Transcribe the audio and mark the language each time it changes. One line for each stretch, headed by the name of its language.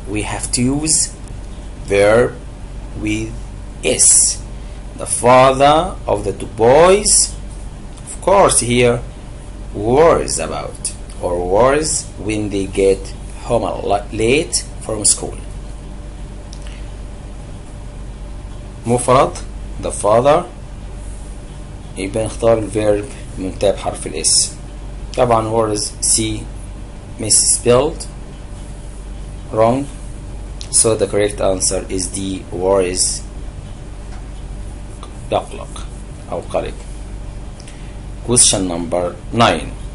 English: We have to use verb with S. The father of the two boys, of course here, worries about, or worries when they get home late from school.
Arabic: مفرد the father يبقى نختار الفيرب منتهى بحرف الاس.
English: طبعا worries C misspelled, wrong, so the correct answer is D, worries.
Arabic: يقلق أو قلق.
English: Question number 9.